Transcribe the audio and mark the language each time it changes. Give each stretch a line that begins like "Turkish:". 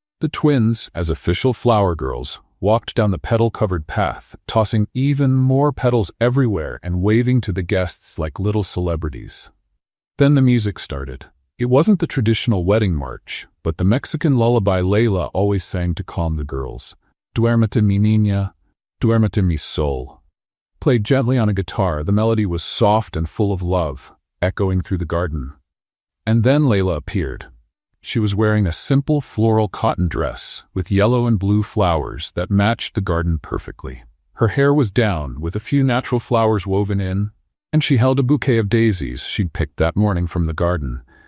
English: The twins, as official flower girls, walked down the petal-covered path, tossing even more petals everywhere and waving to the guests like little celebrities. Then the music started. It wasn't the traditional wedding march, but the Mexican lullaby Layla always sang to calm the girls.
Spanish: Duérmete mi niña, duérmete mi sol.
English: Played gently on a guitar, the melody was soft and full of love, echoing through the garden. And then Layla appeared. She was wearing a simple floral cotton dress with yellow and blue flowers that matched the garden perfectly. Her hair was down, with a few natural flowers woven in, and she held a bouquet of daisies she'd picked that morning from the garden.